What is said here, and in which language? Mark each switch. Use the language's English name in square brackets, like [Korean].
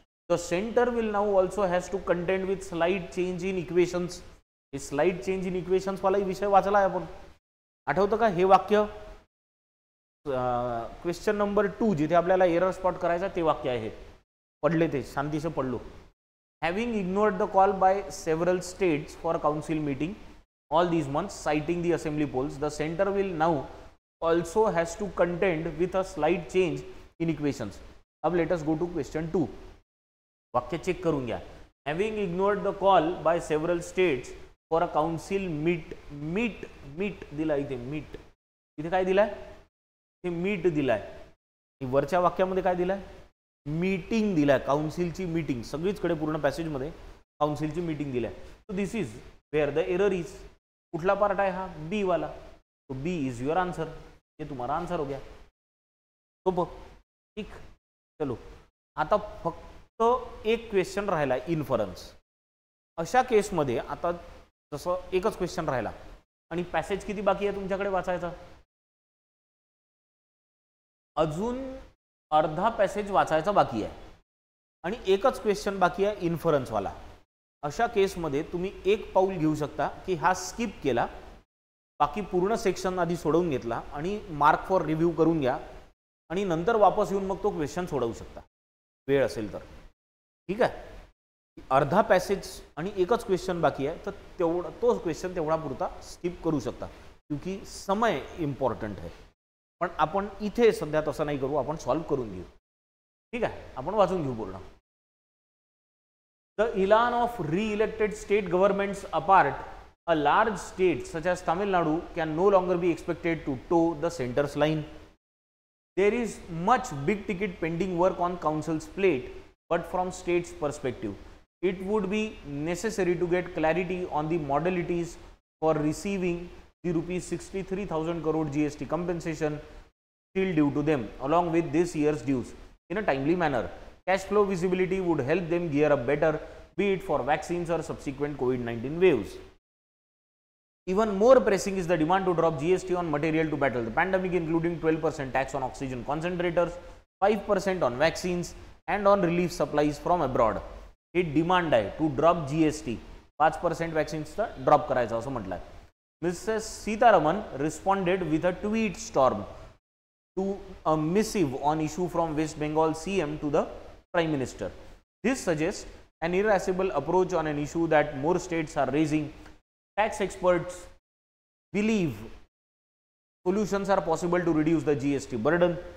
[English] The centre will now also has to contend with slide change in equations. [Marathi] हे slide change in equations वाला विषय वाचला आहे आपण, आठवतं का? हे वाक्य क्वेश्चन नंबर 2 जिथे आपल्याला एरर स्पॉट करायचा ते वाक्य आहे, पडले ते शांतीसे पडलो। [English] Having ignored the call by several states for council meeting all these months, citing the assembly polls, the centre will now also has to contend with a slide change in equations. अब let us go to question 2। [Marathi] वाक्य check करून घ्या। [English] having ignored the call by several states for a council meet [Marathi] दिला इथे, meet इथे काय दिलाय? हे मीट दिलाय। वरच्या वाक्यामध्ये काय दिलाय? मीटिंग दिलाय, काउन्सिलची मीटिंग। सगळीचकडे पूर्ण पॅसेजमध्ये काउन्सिलची मीटिंग दिलाय। [English] So this is where the error is. [Marathi] कुठला पार्ट आहे हा? बी वाला। [Hindi] तो बी इज योर आंसर, ये तुम्हारा आंसर हो गया। [Marathi] तो ठीक, चलो आता फक्त एक क्वेश्चन राहिला, इन्फरन्स। अशा केसमध्ये आता जसं एकच क्वेश्चन राहिला आणि पॅसेज किती बाकी आहे तुमच्याकडे वाचायचा? अजून अर्धा पॅसेज वाचायचा बाकी आहे आणि एकच क्वेश्चन बाकी आहे इन्फरन्स वाला। अशा केसमध्ये तुम्ही एक पाऊल घेऊ शकता की हा स्किप केला, बाकी पूर्ण सेक्शन आधी सोडवून घेतला आणि मार्क फॉर रिव्ह्यू करून घ्या आणि नंतर वापस येऊन मग तो क्वेश्चन सोडवू शकता वेळ असेल तर। ठीक आहे, अर्धा पॅसेज आणि एकच क्वेश्चन बाकी आहे, तर तेवढा तो क्वेश्चन तेवढा पुरता स्किप करू शकता, [Hindi] क्योंकि समय इम्पॉर्टंट है। [Marathi] पण आपण इथे सध्या तसं नाही करू, आपण सॉल्व करून घेऊ। ठीक आहे, आपण वाचून घेऊ पूर्ण. [English] The elan of re-elected state governments apart, a large state such as Tamil Nadu can no longer be expected to toe the center's line. There is much big ticket pending work on council's plate, but from state's perspective, it would be necessary to get clarity on the modalities for receiving the rupees 63,000 crore GST compensation still due to them, along with this year's dues, in a timely manner. Cash flow visibility would help them gear up better, be it for vaccines or subsequent COVID-19 waves. Even more pressing is the demand to drop GST on material to battle the pandemic, including 12% tax on oxygen concentrators, 5% on vaccines, and on relief supplies from abroad. [Marathi] हे demand आहे to drop GST, 5% वॅक्सिन्सचा drop करायचा असं म्हटलं आहे. [English] Mrs Sitharaman responded with a tweet storm to a missive on issue from West Bengal CM to the Prime Minister. This suggests an irascible approach on an issue that more states are raising. Tax experts believe solutions are possible to reduce the GST burden.